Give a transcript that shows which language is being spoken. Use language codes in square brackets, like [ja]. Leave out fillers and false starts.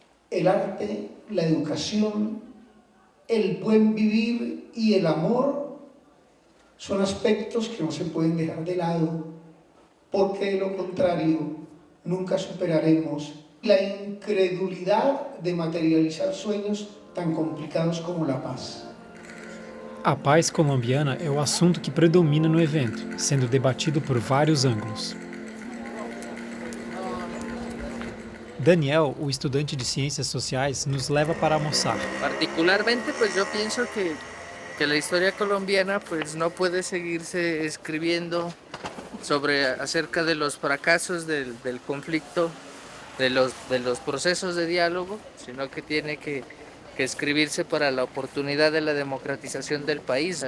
[es] El arte, la educación, el buen vivir y el amor son aspectos que no se pueden dejar de lado, porque de lo contrario nunca superaremos la incredulidad de materializar sueños tan complicados como la paz. [pt] A paz colombiana é o assunto que predomina no evento, sendo debatido por vários ângulos. Daniel, o estudante de Ciências Sociais, nos leva para almoçar. [es] Particularmente, pues yo pienso que la historia colombiana pues no puede seguirse escribiendo acerca de los fracasos del conflicto, de los procesos de diálogo, sino que tiene que escribirse para la oportunidad de la democratización del país.